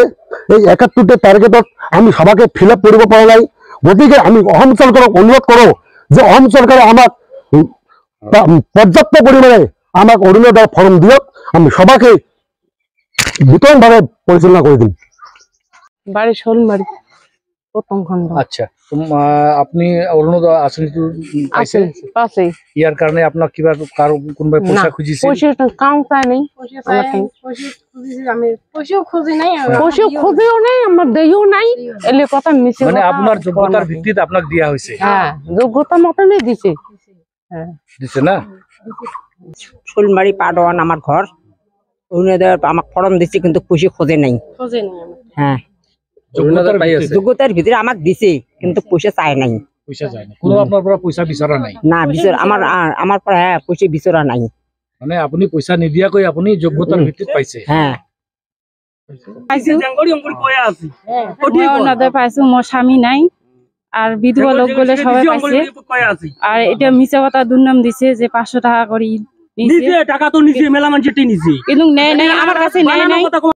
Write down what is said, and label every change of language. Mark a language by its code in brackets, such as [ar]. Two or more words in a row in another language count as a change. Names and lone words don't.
[as] এই 71টা টাৰ্গেটত আমি সবাকে [en] fill up [as] কৰিব পৰা নাই। গতিকে আমি অসম চৰকাৰক অনুৰোধ কৰোঁ যে অসম চৰকাৰে আমাক পৰ্যাপ্ত পৰিমাণে আমাক অৰুণোদয় ফৰ্ম দিয়ক, আমি সবাকে বিতংভাৱে পৰিচালনা কৰি দিম। [bn] বাড়ি শোলমারি প্রথম খণ্ড। আচ্ছা, আপনি অরুণোদয় আঁচনিটো পাইছে? পাইছে। [as] ইয়াৰ কাৰণে আপোনাক কিবা কাৰো কোনোবাই পইচা খুজিছে? [bn] পইচা কাম চাই নাই, পইচা খুজিও নাই, আমার দেইও নাই। এলে কথা মিছে, মানে আপনার যোগ্যতার ভিত্তিতে আপনাক দিয়া হয়েছে? হ্যাঁ, যোগ্যতা মতনই দিছে। হ্যাঁ, দিছে না? শোলমারি পাডন আমার ঘর। অরুণোদয় আমাক ফর্ম দিছে কিন্তু পয়সা খোঁজে নাই। হ্যাঁ, যোগ্যতার ভিতরে আমাক দিছে কিন্তু পয়সা চাই নাই। [as] পয়সা চাই নাই, কোনো আপনার পৰা পয়সা বিচৰা নাই? না, বিচার আমার পৰা পয়সা বিচৰা নাই। মানে আপুনি পয়সা নিদিয়াকৈ আপুনি যোগ্যতাৰ ভিত্তিত পাইছে? হ্যাঁ, অৰুণোদয় পাইছো। [bn] মোর স্বামী নাই, আর বিধবা লোক বলে সবাই পাইছে। আর এটা মিছা কথা দুর্নাম দিছে যে 500 টাকা করে টাকা তো নিছে, মেলা মানুষ নিছে, কিন্তু নেয় নাই, আমার কাছে নেয় নাই।